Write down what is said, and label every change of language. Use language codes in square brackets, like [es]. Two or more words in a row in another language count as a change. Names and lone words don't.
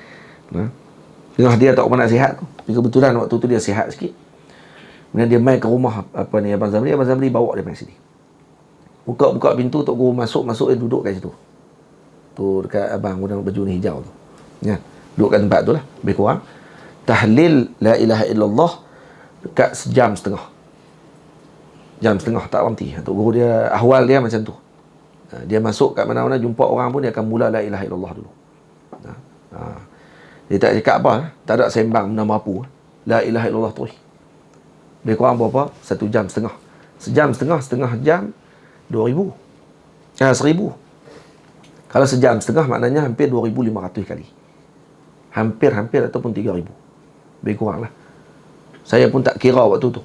[ms] Tengah dia tak pernah sihat tu. Kebetulan waktu tu dia sihat sikit. Kemudian dia mai ke rumah apa ni Abang Zamri bawa dia mai sini. Buka pintu, Tok Guru masuk dia duduk kat situ. Tu dekat abang guna baju ni hijau tu. Ya, duduk kat tempat tu lah, lebih kurang. Tahlil [ar] لا إله إلا الله [ms] dekat sejam setengah. Jam setengah tak berhenti. Tok Guru dia, ahwal dia macam tu. Dia masuk kat mana-mana, jumpa orang pun dia akan mula [ar] لا إله إلا الله [ms] dulu. Dia tak cakap apa, tak ada sembang nama apa. [ar] لا إله إلا الله [ms] terus. Lebih kurang berapa? 1 jam setengah. Setengah jam 2,000. 1,000. Kalau sejam setengah maknanya hampir 2,500 kali. Hampir ataupun 3,000. Lebih kurang lah. Saya pun tak kira waktu tu.